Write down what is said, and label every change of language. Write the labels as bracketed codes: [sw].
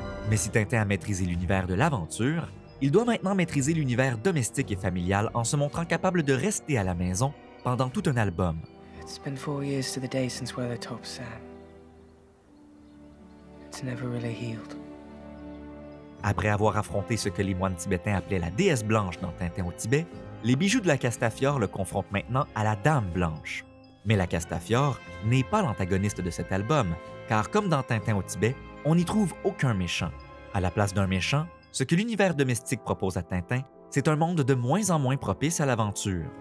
[fr] Mais si Tintin a maîtrisé l'univers de l'aventure, il doit maintenant maîtriser l'univers domestique et familial en se montrant capable de rester à la maison pendant tout un album. [en] It's been 4 years to the day since Weathertop Sam. It's never really healed. [fr] Après avoir affronté ce que les moines tibétains appelaient la déesse blanche dans Tintin au Tibet, les bijoux de la Castafiore le confrontent maintenant à la Dame blanche. Mais la Castafiore n'est pas l'antagoniste de cet album, car comme dans Tintin au Tibet, on n'y trouve aucun méchant. À la place d'un méchant, ce que l'univers domestique propose à Tintin, c'est un monde de moins en moins propice à l'aventure.